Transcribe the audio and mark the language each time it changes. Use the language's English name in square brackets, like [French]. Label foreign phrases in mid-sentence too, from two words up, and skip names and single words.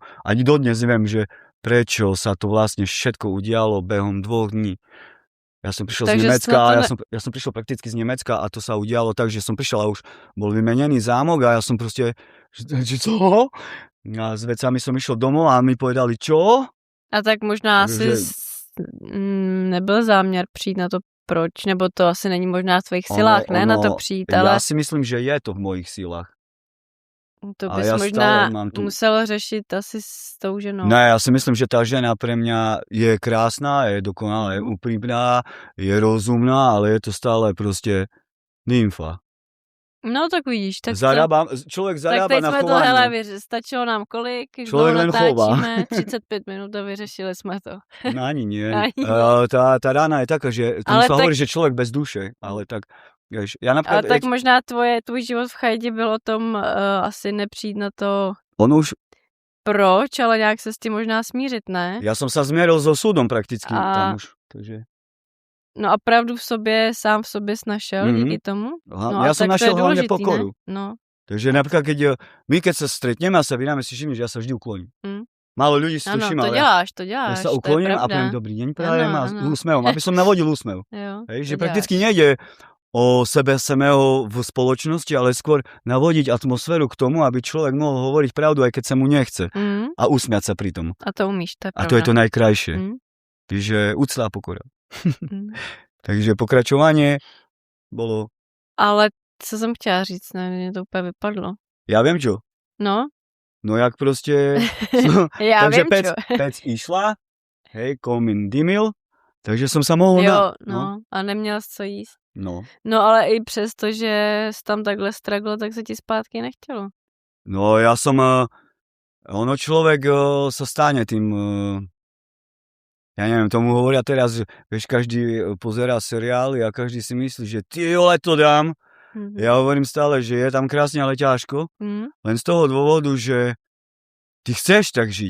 [Slovak] Ani dodnes neviem, že prečo sa to vlastne všetko udialo behom 2 dní. Ja som prišiel z Nemecka a ja som prišiel prakticky z Nemecka a to sa udialo tak, že som prišiel a už bol vymenený zámok a ja som proste, že co? A s vecami som išiel domov a mi povedali, čo? [Czech] A tak možná asi nebyl záměr přijít na to proč, nebo to asi není možná v tvojich silách, ne, na to přijít, ale... [Slovak] Ja si myslím, že je to v mojich silách. [Czech] To bys možná musel řešit asi s tou ženou. Ne, [Slovak] ja si myslím, že tá žena pre mňa je krásna, je dokonale úprimná, je rozumná, ale je to stále proste nymfa. [Czech] No tak vidíš, tak [Slovak] človek zarába na chování. [Czech] Tak teď jsme to, hele, stačilo nám kolik, [Slovak] človek len chová. [Czech] 35 minut a vyřešili jsme to. [Slovak] No ani nie. Tá rána je taká, že tomu sa hovorí, že človek bez duše, ale tak... Ja napríklad, [Czech] ale tak možná tvůj život v chajdě byl o tom asi nepřijít na to proč, ale nějak se s tím možná smířit, ne? [Slovak] Ja som sa zmieril so súdom prakticky tam už, takže... [Czech] No a pravdu v sobě, sám v sobě snašel díky tomu? [Slovak] No ja som našiel hlavne pokoru. No. Takže napríklad, keď sa stretneme a sa vydáme, si všimneš, že ja sa vždy ukloním. Málo ľudí si to všimá. [Czech] To děláš. [Slovak] Ja sa ukloním a poviem dobrý deň prajem a úsmevom, aby som navodil úsmev. Hej, že prakticky nejde o sebe samého v spoločnosti, ale skôr navodiť atmosféru k tomu, aby človek mohol hovoriť pravdu, aj keď sa mu nechce. A usmiať sa pri tom. [Czech] A to umíš, to je pravda. [Slovak] A to je to najkrajšie. Takže úcta a pokora. Takže pokračovanie bolo... [Czech] Ale co jsem chtěla říct, ne, mě to úplně vypadlo. [Slovak] Ja viem čo. No? [Czech] No jak proste... [Slovak] Ja takže viem čo. pec išla, hej, komín dymil, takže som sa mohol... No, [Czech] a neměl jsi co jíst. No ale i přesto, že jsi tam takhle stragl, tak se ti zpátky nechtělo. [Slovak] No ja som... Ono človek sa stane tým... Ja neviem, tomu hovoria teraz, že vieš, každý pozerá seriály a každý si myslí, že ty vole to dám. Ja hovorím stále, že je tam krásne, ale ťažko. Len z toho dôvodu, že ty chceš tak žiť.